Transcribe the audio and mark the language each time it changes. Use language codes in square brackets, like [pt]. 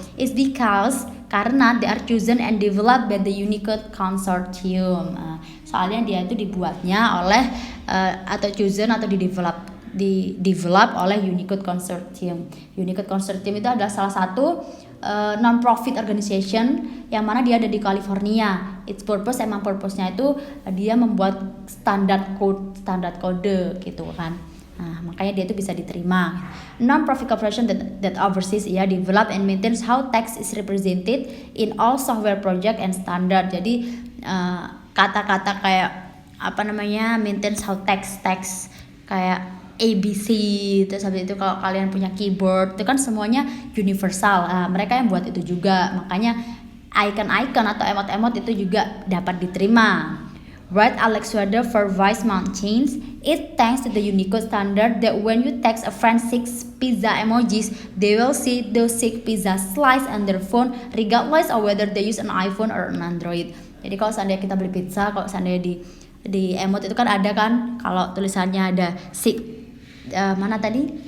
[en] It's because karena they are chosen and developed by the Unicode Consortium. [id] Soalnya dia itu dibuatnya oleh atau chosen atau di-develop oleh Unicode Consortium. Unicode Consortium itu adalah salah satu non-profit organization yang mana dia ada di California. Its purpose-nya itu dia membuat standar kode gitu kan. Nah, makanya dia itu bisa diterima. [en] Non-profit corporation that oversees develop and maintains how text is represented in all software project and standard. [id] Jadi kata-kata kayak [en] maintains how text [id] kayak ABC, terus habis itu kalau kalian punya keyboard itu kan semuanya universal. Mereka yang buat itu juga, makanya icon-icon atau emot-emot itu juga dapat diterima. [en] Write Alex Weather for Vice Mountains. It thanks to the Unicode standard that when you text a friend 6 pizza emojis, they will see those 6 pizza slice on their phone regardless of whether they use an iPhone or an Android. [id] Jadi kalau seandainya kita beli pizza, kalau seandainya di emot itu kan ada kan, kalau tulisannya ada mana tadi?